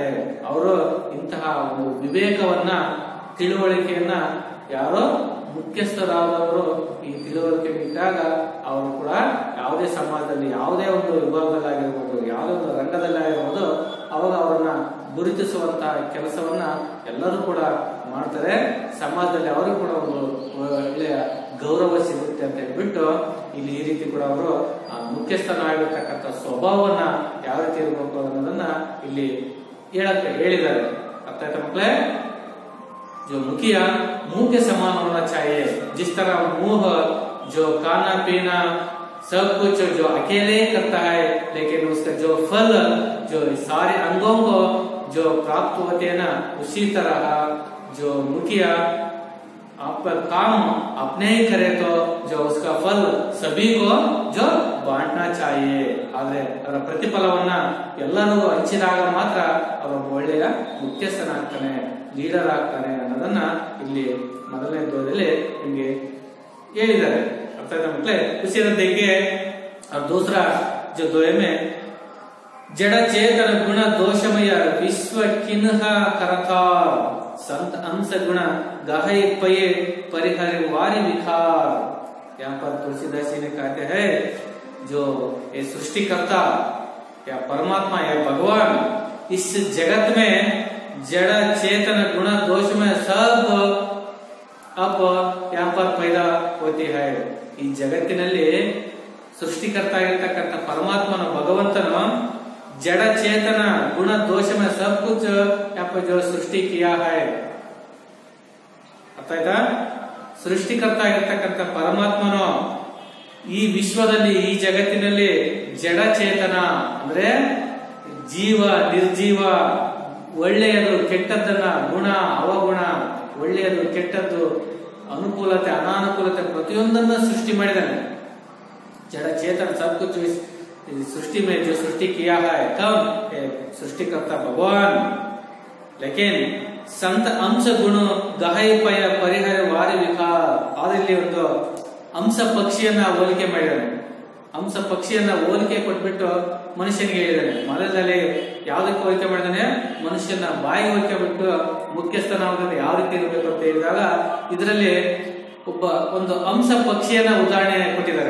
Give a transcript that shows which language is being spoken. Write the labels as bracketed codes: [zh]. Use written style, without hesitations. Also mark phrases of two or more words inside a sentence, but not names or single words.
[kn] ಅವರು ಇಂತಹ ಒಂದು ವಿವೇಕವನ್ನ, ತಿಳುವಳಿಕೆಯನ್ನ ಯಾರೋ ಮುಖ್ಯಸ್ಥರಾದವರು ಈ ತಿಳುವಳಿಕೆ ಬಿಟ್ಟಾಗ ಅವರು ಕೂಡ ಯಾವುದೇ ಸಮಾಜದಲ್ಲಿ ಯಾವುದೇ ಒಂದು ವಿಭಾಗದಲ್ಲಾಗಿರ್ಬೋದು, ಯಾವುದೋ ಒಂದು ರಂಗದಲ್ಲಿ ಆಗಿರ್ಬೋದು, ಅವಾಗ ಅವರನ್ನ ಗುರುತಿಸುವಂತಹ ಕೆಲಸವನ್ನ ಎಲ್ಲರೂ ಕೂಡ ಮಾಡ್ತಾರೆ. ಸಮಾಜದಲ್ಲಿ ಅವರಿಗೂ ಕೂಡ ಒಂದು ಒಳ್ಳೆಯ ಗೌರವ ಸಿಗುತ್ತೆ ಅಂತ ಹೇಳ್ಬಿಟ್ಟು ಇಲ್ಲಿ ಈ ರೀತಿ ಕೂಡ ಅವರು ಮುಖ್ಯಸ್ಥನಾಗಿರ್ತಕ್ಕಂಥ ಸ್ವಭಾವವನ್ನ ಯಾವ ರೀತಿ ಇರಬೇಕು ಅನ್ನೋದನ್ನ ಇಲ್ಲಿ ಹೇಳಿದ್ದಾರೆ. ಅರ್ಥ ಆಯ್ತಾ ಮಕ್ಕಳೇ? [hi] जो मुखिया मुंह के समान होना चाहिए, जिस तरह मुंह जो खाना पीना सब कुछ जो अकेले करता है, लेकिन उसका जो फल जो सारे अंगों को जो प्राप्त होते हैं ना, उसी तरह जो मुखिया आप काम अपने ही करे तो जो उसका फल सभी को जो बांटना चाहिए. [kn] ಆದ್ರೆ ಅದರ ಪ್ರತಿಫಲವನ್ನ ಎಲ್ಲರೂ ಹಂಚಿದಾಗ ಮಾತ್ರ ಅವರು ಒಳ್ಳೆಯ ಮುಖ್ಯಸ್ಥನಾಗ್ತಾನೆ, ಲೀಡರ್ ಆಗ್ತಾನೆ ಅನ್ನೋದನ್ನ ಇಲ್ಲಿ ಮೊದಲನೇ ಅಧ್ಯಾಯದಲ್ಲಿ ನಿಮ್ಗೆ ಹೇಳಿದ್ದಾರೆ. ಅರ್ಥ ಆಯ್ತಾ ಮಕ್ಕಳೇ? [hi] उसी देखिए और दूसरा जो दोहे में जड़ चेतन गुण दोषमय विश्व किन्ह करता संत अंश गुण गाहे पये परिहर वारी विकार. यहाँ पर तुलसीदास जी ने कहते हैं जो ये सृष्टिकर्ता या परमात्मा या भगवान इस जगत में जड़ चेतन गुण दोष में सब अब यहाँ पर पैदा होती है. [kn] ಈ ಜಗತ್ತಿನಲ್ಲಿ ಸೃಷ್ಟಿಕರ್ತ ಆಗಿರ್ತಕ್ಕಂಥ ಪರಮಾತ್ಮನ ಭಗವಂತನು [hi] जड़ चेतन गुण दोष में सब कुछ यहाँ पर जो सृष्टि किया है. [kn] ಅರ್ಥ ಆಯ್ತಾ? ಸೃಷ್ಟಿಕರ್ತ ಆಗಿರ್ತಕ್ಕಂಥ ಪರಮಾತ್ಮನು ಈ ವಿಶ್ವದಲ್ಲಿ ಈ ಜಗತ್ತಿನಲ್ಲಿ ಜಡ ಚೇತನ ಅಂದ್ರೆ ಜೀವ ನಿರ್ಜೀವ, ಒಳ್ಳೆಯದು ಕೆಟ್ಟದ್ದನ್ನ, ಗುಣ ಅವಗುಣ, ಒಳ್ಳೆಯದು ಕೆಟ್ಟದ್ದು, ಅನುಕೂಲತೆ ಅನಾನುಕೂಲತೆ ಪ್ರತಿಯೊಂದನ್ನ ಸೃಷ್ಟಿ ಮಾಡಿದ್ದಾನೆ. [hi] जड़ चेतन सब कुछ सृष्टि में जो सृष्टि किया है कब? सृष्टिकर्ता भगवान. लेकिन संत अंश गुण गहय पय परिहर वारी विकार. [kn] ಆದಲ್ಲಿ ಒಂದು ಅಂಶ ಪಕ್ಷಿಯನ್ನ ಹೋಲಿಕೆ ಮಾಡಿದ್ದಾನೆ. ಅಂಶ ಪಕ್ಷಿಯನ್ನ ಹೋಲಿಕೆ ಕೊಟ್ಬಿಟ್ಟು ಮನುಷ್ಯನಿಗೆ ಹೇಳಿದ್ದಾನೆ. ಮೊದಲದಲ್ಲಿ ಯಾವ್ದಕ್ಕೆ ಹೋಲಿಕೆ ಮಾಡಿದಾನೆ? ಮನುಷ್ಯನ ಬಾಯಿ ಹೋಲಿಕೆ ಬಿಟ್ಟು ಮುಖ್ಯಸ್ಥನಾಗೋದು ಯಾವ ರೀತಿ ಇರಬೇಕು ಅಂತ ಹೇಳಿದಾಗ ಇದರಲ್ಲಿ ಒಂದು ಅಂಶ ಪಕ್ಷಿಯನ್ನ ಉದಾಹರಣೆ ಕೊಟ್ಟಿದ್ದಾರೆ.